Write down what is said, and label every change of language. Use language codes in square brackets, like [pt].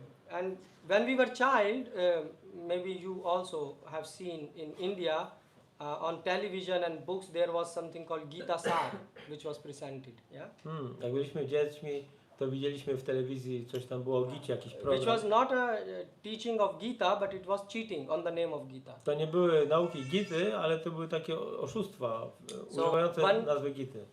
[en] And when we were child, maybe you also have seen in India, on television and books there was something called Gita Sar, which was presented. Yeah? [pl] Jak byliśmy dziećmi, to widzieliśmy w telewizji, coś tam było o Gicie, jakiś [en] Which [pl] program. [en] was not a teaching of Gita, but it was cheating on the name of Gita. [pl] To nie były nauki Gity, ale to były takie oszustwa używające nazwy Gity.